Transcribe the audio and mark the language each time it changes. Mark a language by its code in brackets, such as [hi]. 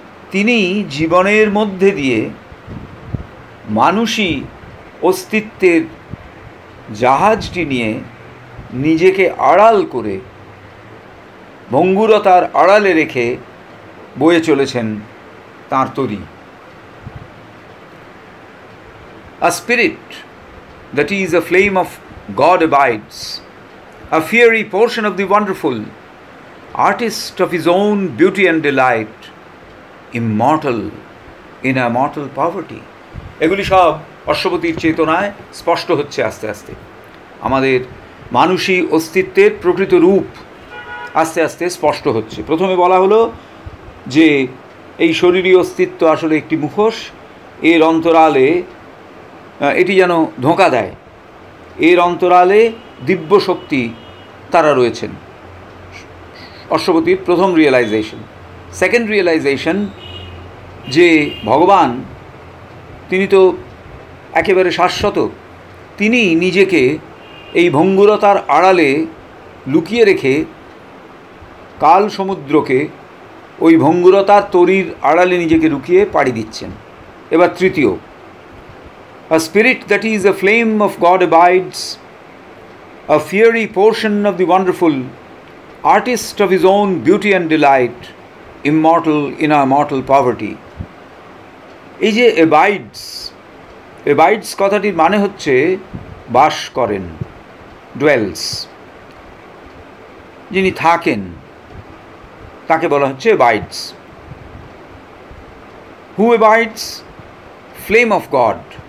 [bn] তিনি জীবনের মধ্যে দিয়ে মানুষই অস্তিত্বের জাহাজটি নিয়ে নিজেকে আড়াল করে, ভঙ্গুরতার আড়ালে রেখে বয়ে চলেছেন তাঁর তরী। [en] A spirit that is a flame of God abides, a fiery portion of the wonderful, artist of his own beauty and delight, immortal in a mortal poverty. [bn] এগুলি সব অশ্বপতির চেতনায় স্পষ্ট হচ্ছে আস্তে আস্তে। আমাদের মানুষী অস্তিত্বের প্রকৃত রূপ আস্তে আস্তে স্পষ্ট হচ্ছে। প্রথমে বলা হলো যে এই শরীরী অস্তিত্ব আসলে একটি মুখোশ, এর অন্তরালে এটি যেন ধোঁকা দেয়, এর অন্তরালে দিব্য শক্তি তারা রয়েছেন। অশ্বপতির প্রথম রিয়েলাইজেশন। সেকেন্ড রিয়েলাইজেশন যে ভগবান, তিনি তো একেবারে শাশ্বত, তিনি নিজেকে এই ভঙ্গুরতার আড়ালে লুকিয়ে রেখে কাল সমুদ্রকে ওই ভঙ্গুরতার তরীর আড়ালে নিজেকে লুকিয়ে পাড়ি দিচ্ছেন। এবার তৃতীয়, [en] a spirit that is a flame of God abides, a fiery portion of the wonderful, artist of his own beauty and delight, immortal in our mortal poverty. [bn] এই যে abides কথাটির মানে হচ্ছে বাস করেন, dwells, যিনি থাকেন তাকে বলা হচ্ছে abides. [en] Who abides? Flame of God.